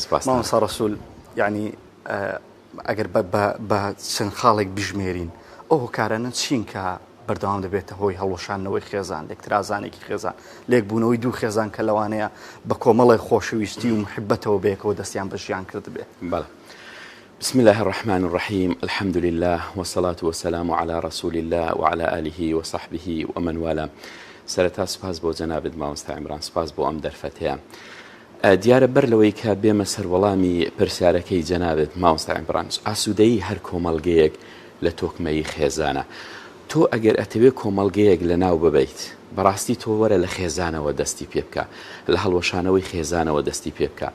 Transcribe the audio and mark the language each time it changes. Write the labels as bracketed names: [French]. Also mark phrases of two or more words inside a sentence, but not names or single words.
[Central Kurdish] مامۆستا ڕەسوول، یعنی ئەگەر بە چەند خاڵێک بژمێرین ئەو هۆکارانە چین کە بەردەوام دەبێتە هۆی هەڵوەشانەوەی خێزان، لێکترازانێکی خێزان، لێکبوونەوەی دوو خێزان کە لەوانەیە بە کۆمەڵی خۆشەویستی و محبەتەوە بێکەوە دەستیان بە ژیان کرد بێ. بەڵێ. [Arabic] بسم الله الرحمن الرحيم، الحمد لله والصلاة والسلام على رسول الله وعلى آله وصحبه ومن والاه. [Central Kurdish] سرتا سپاس بۆ جەنابێت مامۆستا عیمران، سپاس بۆ ئەم دەرفەتەیە. دیارە بەر لەوەی کە بێمە سەر وەڵامی پرسیارەکەی جەنابێت مامۆستا عیمران، ئاسوودەیی هەر کۆمەڵگەیەک لە تۆکمەی خێزانە. تۆ ئەگەر ئەتەوێت کۆمەڵگەیەک لە ناو ببیت، بەڕاستی تۆ وەرە لە خێزانەوە دەستی پێ بکە، لە هەڵوەشانەوەی خێزانەوە دەستی پێ بکە.